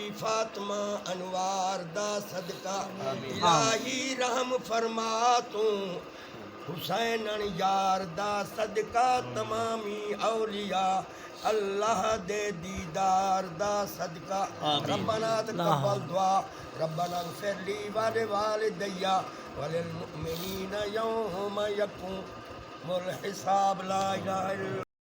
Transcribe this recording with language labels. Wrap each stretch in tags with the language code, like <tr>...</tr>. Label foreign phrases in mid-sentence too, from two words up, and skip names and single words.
<pa>فاطمہ انوار دا صدقہ الٰہی رحم فرما تو حسین یار دا صدقہ تمامی اولیاء اللہ دے دیدار دا صدقہ</pa> <ar>ربنا تقبل دعا ربنا اغفر لي ولوالدي وللمؤمنين يوم يقوم الحساب لا إله</ar>